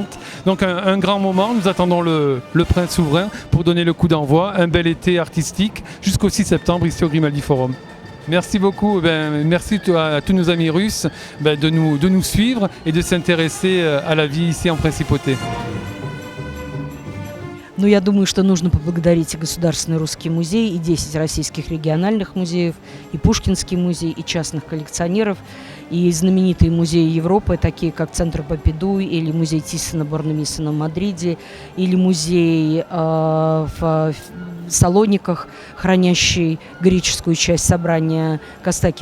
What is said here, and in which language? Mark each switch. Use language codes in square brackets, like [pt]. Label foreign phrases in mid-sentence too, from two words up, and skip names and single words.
[fr] Donc un grand moment, nous attendons le prince souverain pour donner le coup d'envoi, un bel été artistique jusqu'au 6 septembre ici au Grimaldi Forum. Merci beaucoup, merci à tous nos amis russes de nous suivre et de s'intéresser à la vie ici en Principauté. [ru] Но я думаю, что нужно поблагодарить и Государственный русский музей, и 10 российских региональных музеев, и Пушкинский музей, и частных коллекционеров, и знаменитые музеи Европы, такие как Центр Помпиду, или музей Тиссона-Борнемиссена в Мадриде, или музей в Салониках, хранящий греческую часть собрания Костаки.